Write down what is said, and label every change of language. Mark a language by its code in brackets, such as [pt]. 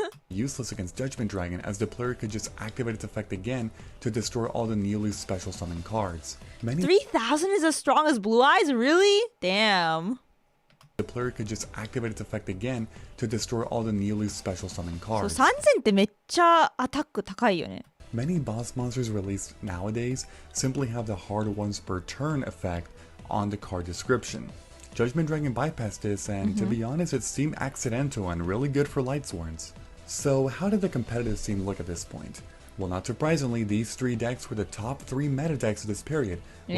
[en] useless against Judgment Dragon, as the player could just activate its effect again to destroy all the newly special summoned cards. 3,000 is as strong as Blue Eyes? Really? Damn. The player could just activate its effect again to destroy all the newly special summoned cards. [ja] 3000ってめっちゃアタック高いよね。 [en] Many boss monsters released nowadays simply have the hard once per turn effect on the card description. Judgment Dragon bypassed this, and to be honest, it seemed accidental and really good for Lightsworns. So how did the competitive scene look at this point? Well, not surprisingly, these three decks were the top three meta decks of this period, with